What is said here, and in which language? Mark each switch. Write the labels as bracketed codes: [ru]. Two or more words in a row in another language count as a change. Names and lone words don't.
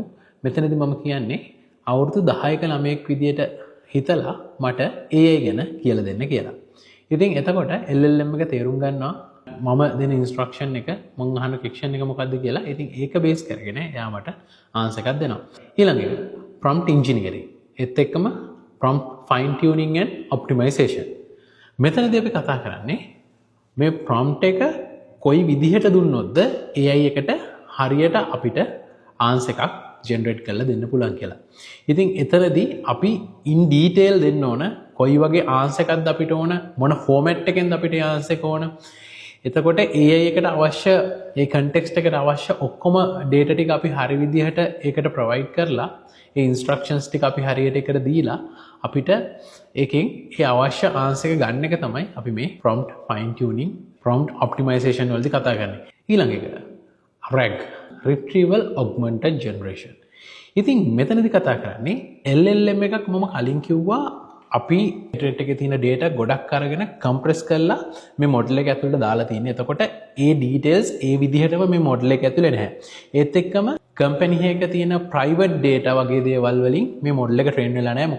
[si] මෙතනදී මම කියන්නේ අවුරුදු 10ක ළමයෙක් විදිහට හිතලා මට AI ගැන කියලා දෙන්න කියලා. ඉතින් එතකොට LLM එක තේරුම් ගන්නවා මම දෙන ඉන්ස්ට්‍රක්ෂන් එක මම අහන ක්වෙස්චන් එක මොකක්ද කියලා. ඉතින් ඒක බේස් කරගෙන එයා මට ආන්සර් එකක් දෙනවා. ඊළඟ එක [en] prompt engineering. [si] ඒත් එක්කම [en] prompt fine tuning and optimization. [si] මෙතනදී අපි කතා කරන්නේ මේ prompt එක කොයි විදිහට දුන්නොත්ද AI එකට හරියට අපිට ආන්සර් එකක් ජෙනරේට් කරලා දෙන්න පුළුවන් කියලා. ඉතින් එතනදී අපි [en] in detail [si] දෙන්න ඕන කොයි වගේ ආන්සර් එකක්ද අපිට ඕන, මොන ෆෝමැට් එකෙන්ද අපිට ආන්සර් එක ඕන. එතකොට AI එකට අවශ්‍ය ඒ context එකට අවශ්‍ය ඔක්කොම data ටික අපි හරි විදිහට ඒකට provide කරලා ඒ instructions ටික අපි හරියට ඒකට දීලා අපිට ඒකෙන් ඒ අවශ්‍ය ආන්සර් එක ගන්න එක තමයි අපි මේ [en] prompt fine tuning, prompt optimization [si] වලදී කතා කරන්නේ. ඊළඟ එක [en] RAG, retrieval augmented generation. [si] ඉතින් මෙතනදී කතා කරන්නේ LLM එකක් මම කලින් කිව්වා අපි ඉන්ටර්නෙට් එකේ තියෙන data ගොඩක් අරගෙන compress කරලා මේ model එක ඇතුළට දාලා තියෙන්නේ. එතකොට ඒ details ඒ විදිහටම මේ model එක ඇතුලේ නැහැ. ඒත් එක්කම company එකක තියෙන [en] private data [si] වගේ දේවල් වලින් මේ model එක train වෙලා නැහැ.